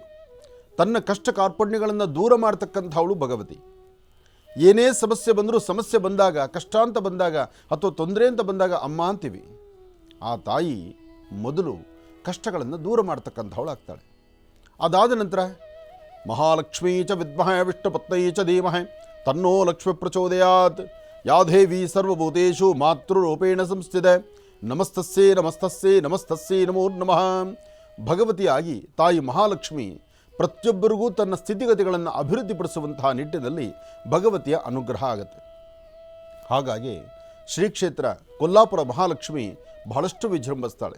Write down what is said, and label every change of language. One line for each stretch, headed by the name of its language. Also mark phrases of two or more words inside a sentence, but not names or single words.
Kannada: ತನ್ನ ಕಷ್ಟ ಕಾರ್ಪಣ್ಯಗಳನ್ನು ದೂರ ಮಾಡ್ತಕ್ಕಂಥವಳು ಭಗವತಿ. ಏನೇ ಸಮಸ್ಯೆ ಬಂದರೂ, ಸಮಸ್ಯೆ ಬಂದಾಗ, ಕಷ್ಟ ಅಂತ ಬಂದಾಗ ಅಥವಾ ತೊಂದರೆ ಅಂತ ಬಂದಾಗ ಅಮ್ಮ ಅಂತೀವಿ. ಆ ತಾಯಿ ಮೊದಲು ಕಷ್ಟಗಳನ್ನು ದೂರ ಮಾಡ್ತಕ್ಕಂಥವಳು ಆಗ್ತಾಳೆ. ಅದಾದ ನಂತರ
Sanskrit: ಮಹಾಲಕ್ಷ್ಮೀ ಚ ವಿದ್ಮಹೇ ವಿಷ್ಣುಪತ್ನೈ ಚ ಧೀಮಹಿ ತನ್ನೋ ಲಕ್ಷ್ಮಿ ಪ್ರಚೋದಯಾತ್. ಯಾ ದೇವಿ ಸರ್ವಭೂತೇಷು ಮಾತೃರೂಪೇಣ ಸಂಸ್ಥಿತ. ನಮಸ್ತಸ್ಯೈ ನಮಸ್ತಸ್ಯೈ ನಮಸ್ತಸ್ಯೈ ನಮೋ ನಮಃ.
Kannada: ಭಗವತಿಯಾಗಿ ತಾಯಿ ಮಹಾಲಕ್ಷ್ಮಿ ಪ್ರತಿಯೊಬ್ಬರಿಗೂ ತನ್ನ ಸ್ಥಿತಿಗತಿಗಳನ್ನು ಅಭಿವೃದ್ಧಿಪಡಿಸುವಂತಹ ನಿಟ್ಟಿನಲ್ಲಿ ಭಗವತಿಯ ಅನುಗ್ರಹ ಆಗುತ್ತೆ. ಹಾಗಾಗಿ ಶ್ರೀ ಕ್ಷೇತ್ರ ಕೊಲ್ಲಾಪುರ ಮಹಾಲಕ್ಷ್ಮಿ ಬಹಳಷ್ಟು ವಿಜೃಂಭಿಸ್ತಾಳೆ.